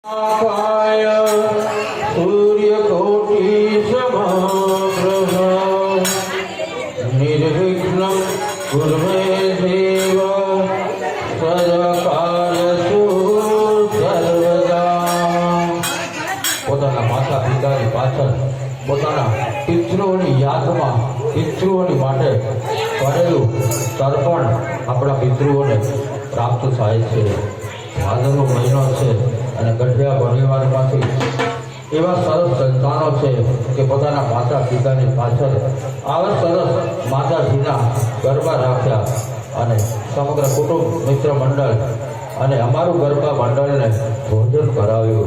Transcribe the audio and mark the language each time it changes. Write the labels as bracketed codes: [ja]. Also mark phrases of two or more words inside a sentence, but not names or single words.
[sa] आकाय सूर्यकोटि समप्रभ निर्विघ्नं कुरु मे देव सदाकार्येषु सर्वदा। [gu] પોતાના માતા પિતાની પાછળ પોતાના પિતૃઓની યાદમાં પિતૃઓની માટે કરેલું તર્પણ આપણા પિતૃઓને પ્રાપ્ત થાય છે। ભાદરવો મહિનો છે અને ગઢિયા પરિવારમાંથી એવા સરસ સંતાનો છે કે પોતાના માતા પિતાની પાછળ આવા સરસ માતાજીના ગરબા રાખ્યા અને સમગ્ર કુટુંબ મિત્ર મંડળ અને અમારું ગરબા મંડળને ભોજન કરાવ્યું।